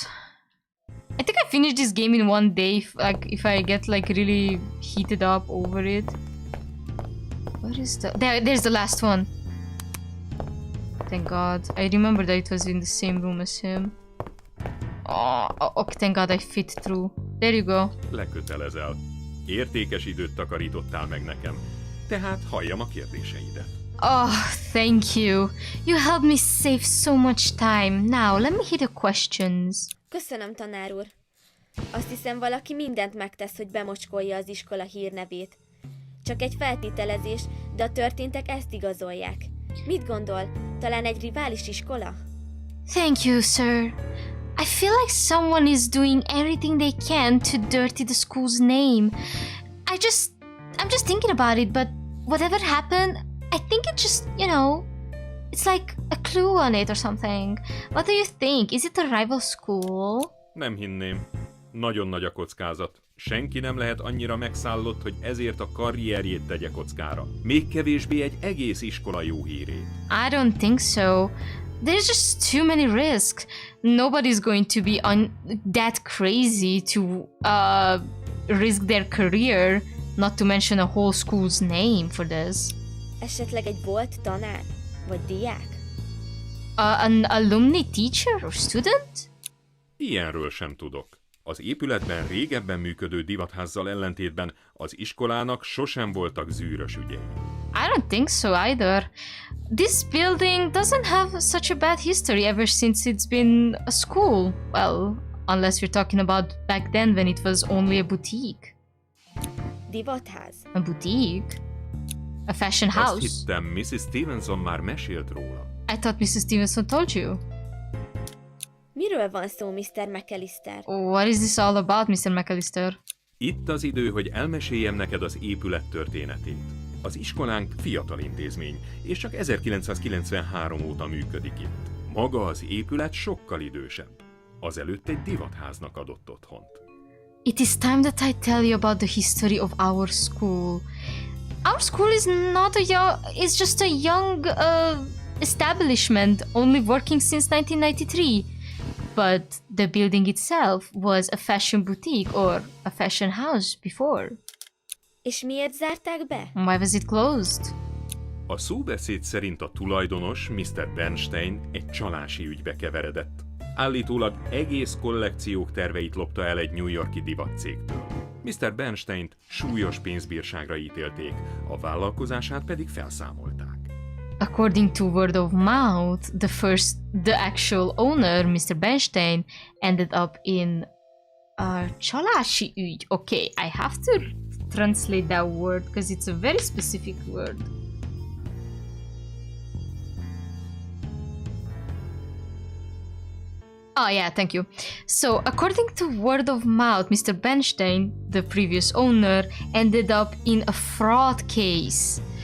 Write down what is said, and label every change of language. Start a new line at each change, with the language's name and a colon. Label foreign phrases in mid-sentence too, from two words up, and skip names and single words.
English: I think I finished this game in one day, if I get like really heated up over it. What is the... there's the last one. Thank God. I remember that it was in the same room as him. Oh, okay, thank God I fit through. There you go.
Hungarian: Lekötelezel. Értékes időt takarítottál meg nekem. Tehát halljam a kérdéseidet.
English: Oh, thank you. You helped me save so much time. Now, let me hear the questions.
Hungarian: Köszönöm, tanár úr. Azt hiszem, valaki mindent megtesz, hogy bemocskolja az iskola hírnevét. Csak egy feltételezés, de a történtek ezt igazolják. Mit gondol? Talán egy rivális iskola?
English: Thank you, sir. I feel like someone is doing everything they can to dirty the school's name. I'm just thinking about it, but whatever happened, I think it just, you know, it's like a clue on it or something. What do you think? Is it a rival school?
Hungarian: Nem hinném. Nagyon nagy a kockázat. Senki nem lehet annyira megszállott, hogy ezért a karrierjét tegye kockára. Még kevésbé egy egész iskola jó hírét.
English: I don't think so. There's just too many risks. Nobody's going to be that crazy to risk their career, not to mention a whole school's name for this.
Hungarian: Esetleg egy volt tanár? Vagy diák?
English: An alumni teacher or student?
Hungarian: Ilyenről sem tudok. Az épületben régebben működő divatházzal ellentétben az iskolának sosem voltak zűrös ügyei.
English: I don't think so either. This building doesn't have such a bad history ever since it's been a school. Well, unless you're talking about back then when it was only a boutique.
Hungarian: Divatház?
English: A boutique? A fashion house?
Hungarian: Azt hittem, Mrs. Stevenson már mesélt róla.
English: I thought Mrs. Stevenson told you.
Hungarian: Miről van szó, Mr. McAllister?
English: What is this all about, Mr. McAllister?
Hungarian: Itt az idő, hogy elmeséljem neked az épület történetét. Az iskolánk fiatal intézmény, és csak 1993 óta működik itt. Maga az épület sokkal idősebb. Azelőtt egy divatháznak adott otthont.
English: It is time that I tell you about the history of our school. Our school is not it's just a young establishment, only working since 1993. But the building itself was a fashion boutique or a fashion house before.
Hungarian: És miért zárták be?
English: Why was it closed?
Hungarian: A szóbeszéd szerint a tulajdonos, Mr. Bernstein, egy csalási ügybe keveredett. Állítólag egész kollekciók terveit lopta el egy New York-i divatcégtől. Mr. Bernsteint súlyos pénzbírságra ítélték, a vállalkozását pedig felszámolták.
English: According to word of mouth, the actual owner, Mr. Bernstein, ended up in a
Hungarian: csalási ügy.
English: Okay, I have to translate that word because it's a very specific word. Oh yeah, thank you. So, according to word of mouth, Mr. Bernstein, the previous owner, ended up in a fraud case.